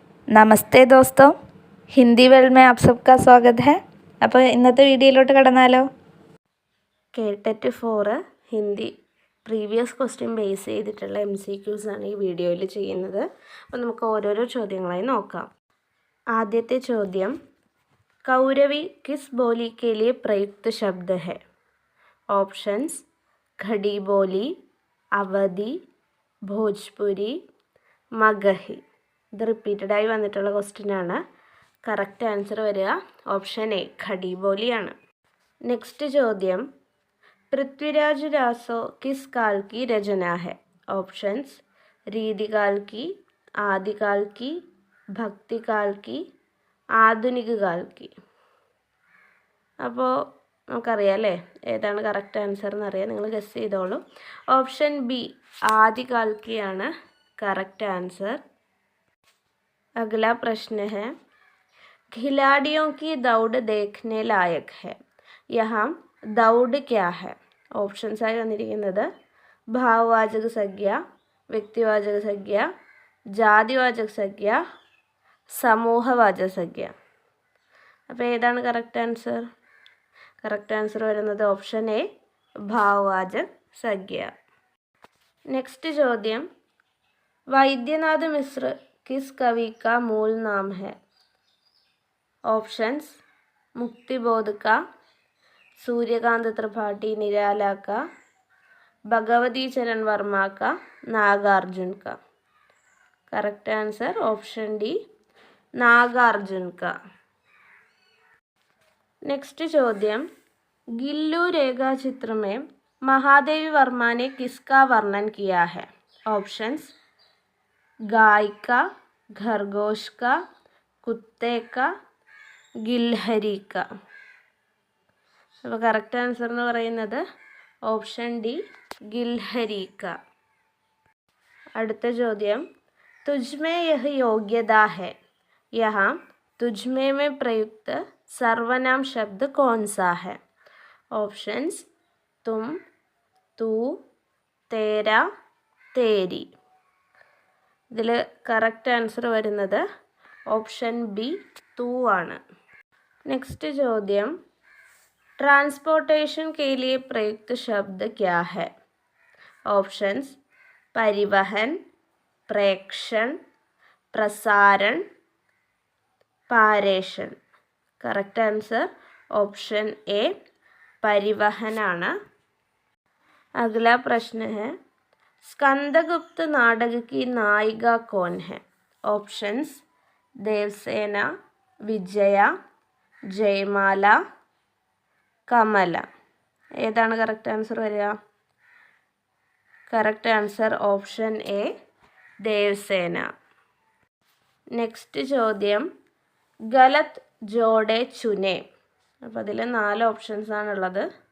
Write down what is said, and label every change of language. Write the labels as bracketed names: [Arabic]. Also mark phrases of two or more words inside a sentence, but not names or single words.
[Hindi] नमस्ते दोस्तो, ഹിന്ദി വേൾഡ് में आप सबका स्वागत है. [Malayalam] അപ്പോൾ ഇന്നത്തെ വീഡിയോയിലോട്ട് കടന്നാലോ. കേട്ടറ്റ് 4 ഹിന്ദി [English] previous question [Malayalam] ബേസ് ചെയ്തിട്ടുള്ള MCQs ആണ് ഈ വീഡിയോയിൽ ചെയ്യുന്നത്. അപ്പോൾ നമുക്ക് ഓരോരോ ചോദ്യങ്ങളായി നോക്കാം. ആദ്യത്തെ ചോദ്യം, [Hindi] कौरवी किस बोली के लिए प्रयुक्त शब्द है? [Malayalam] ഓപ്ഷൻസ് ഖടി ബോലി, അവധി, ഭോജ്പുരി, മഗഹി. ഇത് റിപ്പീറ്റഡായി വന്നിട്ടുള്ള ക്വസ്റ്റ്യനാണ്. [English] correct answer [Malayalam] വരിക [English] option A [Malayalam] ഖടി ബോലിയാണ്. നെക്സ്റ്റ് ചോദ്യം, [Hindi] പൃഥ്വിരാജ് രാസോ किस काल की रचना है? ഓപ്ഷൻസ് रीतिकाल की, आदिकाल की, भक्तिकाल की, आधुनिक काल की. [Malayalam] അപ്പോൾ നമുക്കറിയാം അല്ലേ ഏതാണ് [English] correct answer [Malayalam] എന്നറിയാം. നിങ്ങൾ ഗസ് ചെയ്തോളൂ. [English] option B [Hindi] आदिकाल की [Malayalam] ആണ് [English] correct answer. [Hindi] अगला प्रश्न है, खिलाड़ियों की दौड़ देखने लायक है. यहाँ दौड़ क्या है? [Malayalam] ഓപ്ഷൻസ് ആയി വന്നിരിക്കുന്നത് ഭാവവാചക സംഖ്യ, വ്യക്തിവാചക സംഖ്യ, ജാതിവാചക സംഖ്യ, സമൂഹവാചക സംഖ്യ. അപ്പോൾ ഏതാണ് [English] correct answer? correct answer [Malayalam] വരുന്നത് [English] option A [Malayalam] ഭാവവാചക സംഖ്യ. നെക്സ്റ്റ് ചോദ്യം, [Hindi] വൈദ്യനാഥ് മിശ്ര किस कवि का मूल नाम है? ऑप्शंस मुक्तिबोध का, सूर्यकांत त्रिपाठी निराला का, भगवती चरण वर्मा का, नागार्जुन का. [English] correct answer option D [Hindi] नागार्जुन का. नेक्स्ट ചോദ്യം, गिल्लू रेखा चित्र में महादेवी वर्मा ने किसका वर्णन किया है? ऑप्शंस गाय का, खरगोश का, कुत्ते का, गिलहरी का. [Malayalam] അപ്പോൾ [English] correct answer [Malayalam] എന്ന് പറയുന്നത് [English] option D [Hindi] गिलहरी का. [Malayalam] അടുത്ത ചോദ്യം, [Hindi] तुझमें यह योग्यता है. यहाँ तुझमे में प्रयुक्त सर्वनाम शब्द कौन सा है? ऑप्शंस तुम, तू, तेरा, तेरी. [Malayalam] ഇതിൽ [English] correct answer [Malayalam] വരുന്നത് [English] option B [Malayalam] തൂ ആണ്. നെക്സ്റ്റ് ചോദ്യം, [Hindi] ट्रांसपोर्टेशन के लिए प्रयुक्त शब्द क्या है? ऑप्शंस परिवहन, प्रेक्षण, प्रसारण, पारेषण. [English] correct answer option A [Hindi] परिवहन ആണ്. अगला प्रश्न है, स्कंदगुप्त नाटक की नायिका कौन है? ऑप्शंस देवसेना, विजया, जयमाല, കമല. [Malayalam] ഏതാണ് [English] correct answer [Malayalam] വരിക? [English] correct answer option A [Malayalam] ദേവസേന. നെക്സ്റ്റ് ചോദ്യം, [Hindi] गलत जोड़े चुनें. [Malayalam] അപ്പോൾ അതിൽ 4 ഓപ്ഷൻസ് ആണുള്ളത്.